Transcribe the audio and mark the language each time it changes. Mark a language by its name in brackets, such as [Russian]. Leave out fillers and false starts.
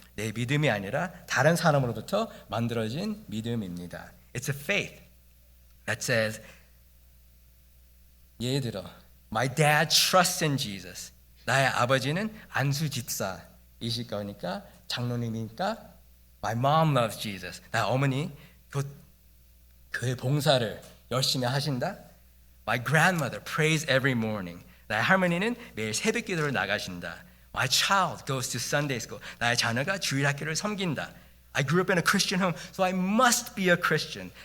[Korean] 내 믿음이 아니라 다른 사람으로부터 만들어진 믿음입니다. [English] It's a faith that says, [Korean] 예를 들어, [English] My dad trusts in Jesus. [Korean] 나의 아버지는 안수 집사이실 거니까 장로님이니까 [English] My mom loves Jesus. [Korean] 나의 어머니 교회 봉사를 열심히 하신다. [English] My grandmother prays every morning. [Korean] 나의 할머니는 매일 새벽 기도를 나가신다. [English] My child goes to Sunday school. [Korean] 나의 자녀가 주일 학교를 섬긴다. [English] I grew up in a Christian home, so I must be a Christian.